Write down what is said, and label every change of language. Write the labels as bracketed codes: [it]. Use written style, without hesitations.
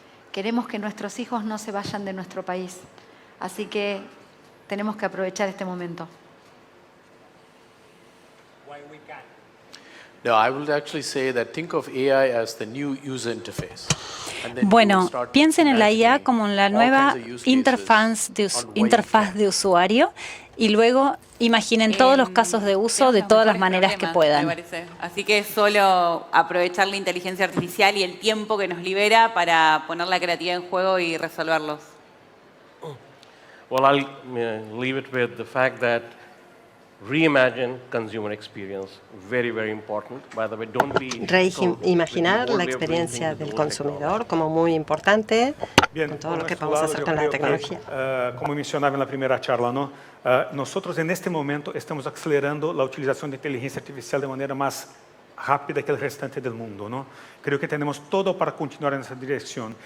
[es] Queremos que nuestros hijos no se vayan de nuestro país, así que tenemos que aprovechar este momento. [en] No, I would actually say that think of AI as the new user interface. [es] Bueno, piensen en la IA como en la nueva interfaz de usuario, y luego imaginen todos los casos de uso de todas las maneras que puedan. Me parece. Así que solo aprovechar la inteligencia artificial y el tiempo que nos libera para poner la creatividad en juego y resolverlos. [en] Well, I'll leave it with the fact that reimagine consumer experience, very, very important. By the way, don't be [es] Reimaginar la experiencia del consumidor como muy importante. Bien, con todo lo que podemos hacer con la tecnología. Como mencionaba en la primera charla, ¿no? Nosotros en este momento estamos acelerando la utilización de inteligencia artificial de manera más rápida que el restante del mundo, ¿no? Creo que tenemos todo para continuar en esa dirección.